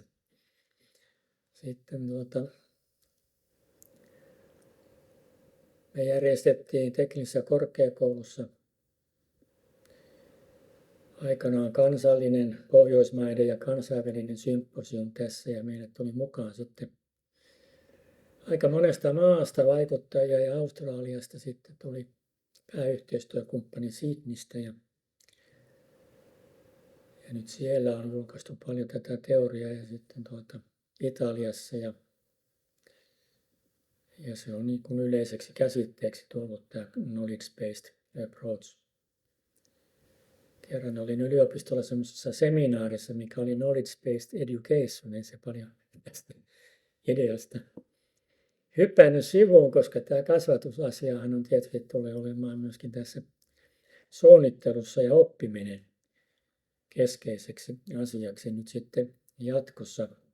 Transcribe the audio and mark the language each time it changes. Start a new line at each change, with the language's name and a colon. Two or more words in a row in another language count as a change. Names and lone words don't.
Finnish: Sitten me järjestettiin teknisessä korkeakoulussa aikanaan kansallinen, pohjoismaiden ja kansainvälinen symposium tässä ja meille tuli mukaan sitten aika monesta maasta vaikuttajia ja Australiasta sitten tuli pääyhteistyökumppani Sydneystä ja nyt siellä on julkaistu paljon tätä teoriaa ja sitten Italiassa ja se on niin kuin yleiseksi käsitteeksi tullut tämä
English: knowledge-based approach.
Finnish: Kerran olin yliopistolla semmoisessa seminaarissa, mikä oli
English: knowledge-based education,
Finnish: ei se paljon tästä ideasta hypännyt sivuun, koska tämä kasvatusasiahan on tietysti tulee olemaan myöskin tässä suunnittelussa ja oppiminen keskeiseksi asiaksi nyt sitten jatkossa.